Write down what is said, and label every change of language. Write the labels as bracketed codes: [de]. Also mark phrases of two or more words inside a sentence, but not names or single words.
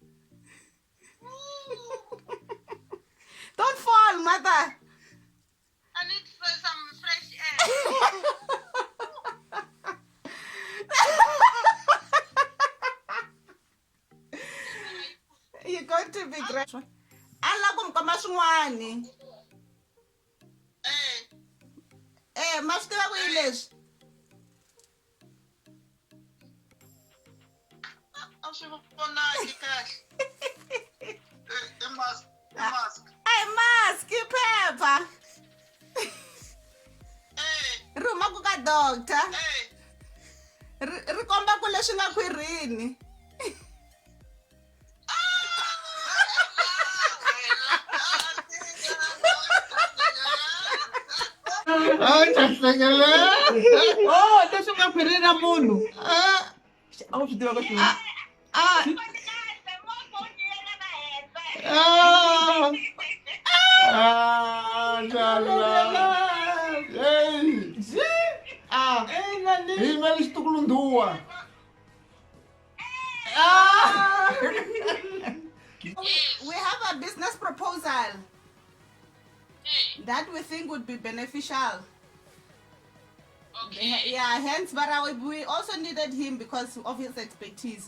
[en] Don't fall, mother. I need some fresh air. You're going to be great. [ts] Allah kumkama swin'wani. Ma swi tiva ku yi leswi. A swi vonaki kahle. [en] I mask. Hey, mask, [ts] phepha. Ri huma ku ka doctor. Ri komba ku leswi nga khwirini. Oh, leswi nga khwirini na munhu. A wu swi tiva ka swona. Himeli xitukulundhuwa. [en] We have a business proposal that we think would be beneficial. Okay. Yeah, hence, but we also needed him because of his expertise.